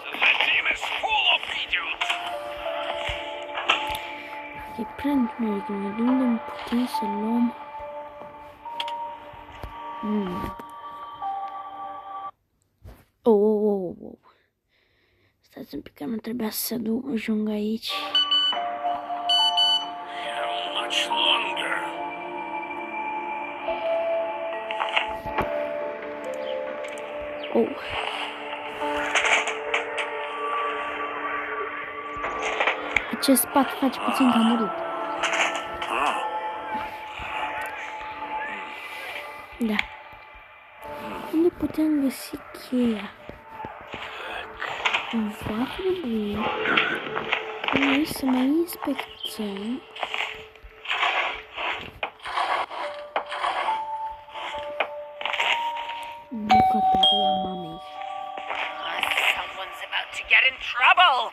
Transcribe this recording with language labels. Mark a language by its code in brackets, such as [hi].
[en] The team is full of idiots. [ro] E prea întuneric. Noi de unde putem să luăm? Oh. Stați un pic că nu trebuia să ajung aici. [en] How much longer? Oh. [ro] Acest pat face puțin că a murit. Da. Unde putem găsi cheia? Va trebui ca noi să mai inspectăm bucătăria mamei. [en] Someone's about to get in trouble.